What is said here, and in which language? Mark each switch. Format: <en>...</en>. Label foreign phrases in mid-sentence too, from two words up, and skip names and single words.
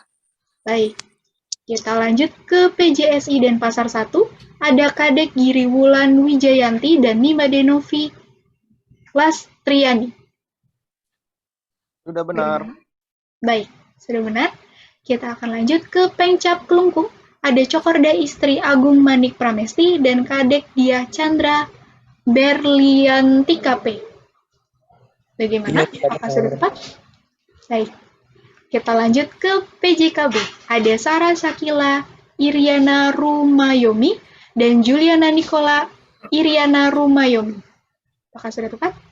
<id>Baik. Kita lanjut ke PJSI Denpasar 1. Ada Kadek Giri Wulan Wijayanti dan Nimade Novi Lastriani. Sudah benar. Baik, sudah benar. Kita akan lanjut ke Pengcap Kelungkung. Ada Cokorda Istri Agung Manik Pramesti dan Kadek Diah Chandra Berliantika P. Bagaimana? Apakah sudah tepat? Baik. Kita lanjut ke PJKB. Ada Sarah Sakila Iriana Rumayomi dan Juliana Nikola Iriana Rumayomi. Apakah sudah tepat?</id>